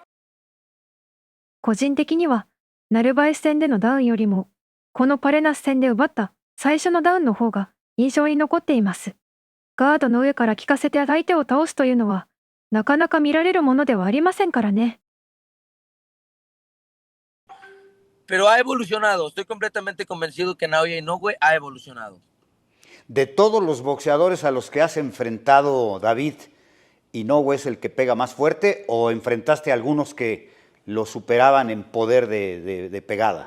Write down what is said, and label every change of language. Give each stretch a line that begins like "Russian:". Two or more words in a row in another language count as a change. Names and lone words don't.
Japanese: 個人的にはナルバエス戦でのダウンよりもこのパレナス戦で奪った最初のダウンの方が印象に残っています。ガードの上から効かせて相手を倒すというのはなかなか見られるものではありませんからね。
Spanish: Pero ha evolucionado, estoy completamente convencido que Naoya Inoue ha evolucionado. De todos los boxeadores a los que has enfrentado, David, ¿Inoue es el que pega más fuerte o enfrentaste a algunos que lo superaban en poder de pegada?